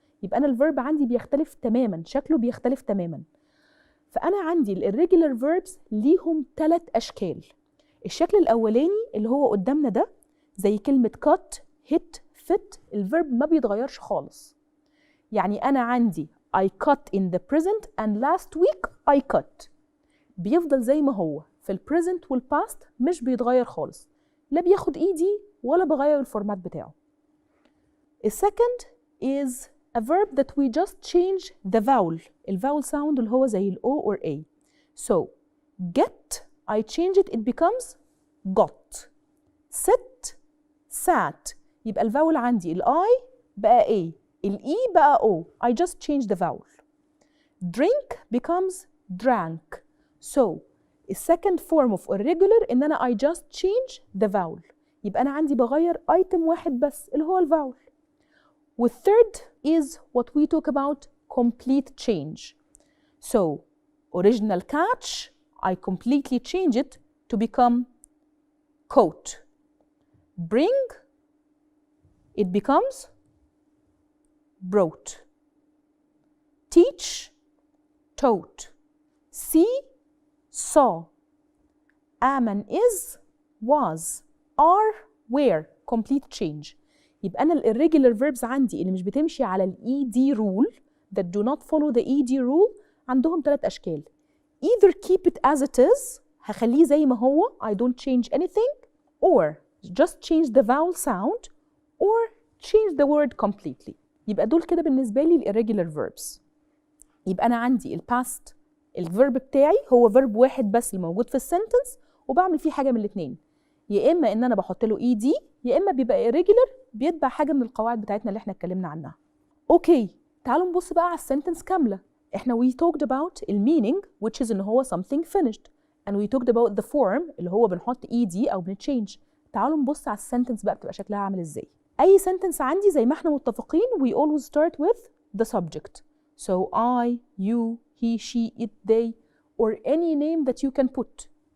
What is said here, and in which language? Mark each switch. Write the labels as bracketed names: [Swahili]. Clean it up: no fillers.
[Arabic] يبقى أنا الverb عندي بيختلف تماما، شكله بيختلف تماما. فأنا عندي الirregular verbs ليهم 3 أشكال. الشكل الأولاني اللي هو قدامنا ده زي كلمة cut, hit, fit، الverb ما بيتغيرش خالص. يعني أنا عندي [English] I cut in the present and last week I cut. [Arabic] بيفضل زي ما هو في البريزنت والباست مش بيتغير خالص، لا بياخد ايدي ولا بغير الفورمات بتاعه. [English] السكند is a verb that we just change the vowel. [Arabic] الفاول sound اللي هو زي ال O or A. [English] So get I change it becomes got. sit sat. [Arabic] يبقى الفاول عندي ال I بقى A، ال E بقى O. [English] I just change the vowel. drink becomes drank. So the second form of irregular [Arabic] إن أنا [English] I just change the vowel. [Arabic] يبقى أنا عندي بغير item واحد بس اللي هو الفاول. [English] والthird is what we talk about complete change. So original catch I completely change it to become coat. bring it becomes brought. teach taught. see saw. Am is was are were complete change. [Arabic] يبقى أنا الirregular verbs عندي اللي مش بتمشي على ال ED rule [English] that do not follow the ED rule [Arabic] عندهم 3 أشكال. [English] either keep it as it is [Arabic] هخليه زي ما هو [English] I don't change anything, or just change the vowel sound, or change the word completely. [Arabic] يبقى دول كده بالنسبة لي الirregular verbs. يبقى أنا عندي past الverb بتاعي هو verb واحد بس اللي موجود في السنتنس وبعمل فيه حاجة من الاتنين، يا إما إن أنا بحط له ED يا إما بيبقى irregular بيتبع حاجة من القواعد بتاعتنا اللي احنا اتكلمنا عنها. أوكي تعالوا نبص بقى على السنتنس كاملة. [English] احنا we talked about المينينج which is إن هو something finished, and we talked about the form [Arabic] اللي هو بنحط [English] ED أو بنتشينج. [Arabic] تعالوا نبص على السنتنس بقى بتبقى شكلها عامل إزاي. [English] أي sentence [Arabic] عندي زي ما احنا متفقين [English] we always start with the subject. So I, you, he, she, it, they, or any name that you can put.